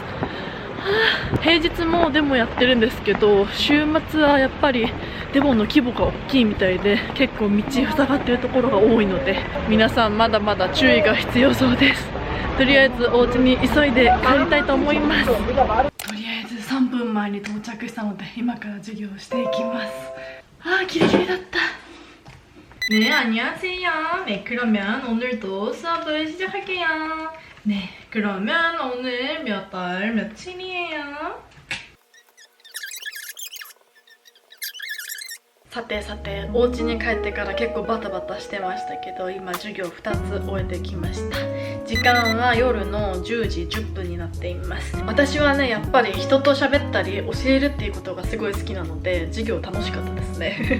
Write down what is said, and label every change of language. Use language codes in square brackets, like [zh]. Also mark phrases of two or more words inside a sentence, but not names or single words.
[ja] 平日もデモやってるんですけど、週末はやっぱりデモの規模が大きいみたいで結構道塞がってるところが多いので、皆さんまだまだ注意が必要そうです。とりあえずお家に急いで帰りたいと思います。とりあえず3分前に到着したので今から授業をしていきます。あーギリギリだった。 [ko] 네, 안녕하세요. 네, 그러면 오늘도 수업을 시작할게요. 네, 그러면 오늘 몇 월 며칠이에요? [ja] さてさて、お家に帰ってから結構バタバタしてましたけど、今授業2つ終えてきました。時間は夜の10時10分になっています。私はね、やっぱり人と喋ったり教えるっていうことがすごい好きなので、授業楽しかったですね。